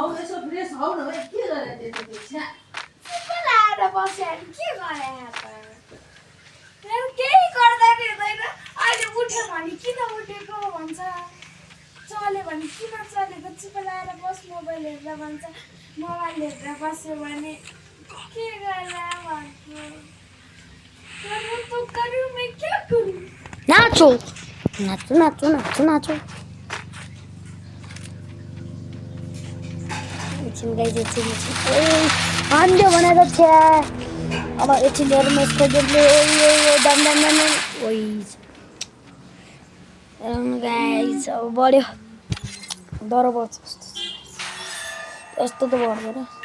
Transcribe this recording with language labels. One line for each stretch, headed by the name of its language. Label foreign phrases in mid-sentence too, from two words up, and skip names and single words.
Nepali: यसो फ्रेस हाउ न के गरे त्यति छ लाएर बस्या के गरे यहाँ केही गर्दैन हुँदैन अहिले उठ्यो भने किन उठेको भन्छ चल्यो भने किन चलेको चुप लाएर बस मोबाइल हेर्दा भन्छ मोबाइल हेर्दा बस्यो भने के गर्ला भन्छु
Hindi: मैं क्या करूं
Nepali: नाचो नाचो नाचो नाचो नाचो एकछिन गाइज एकछिन हान्यो भनेर छ्या अब एकछिन हेरौँ यसको गेमले दम दम दम ओइ गाइज अब बढ्यो डर पर्छ यस्तो त बढ्दैन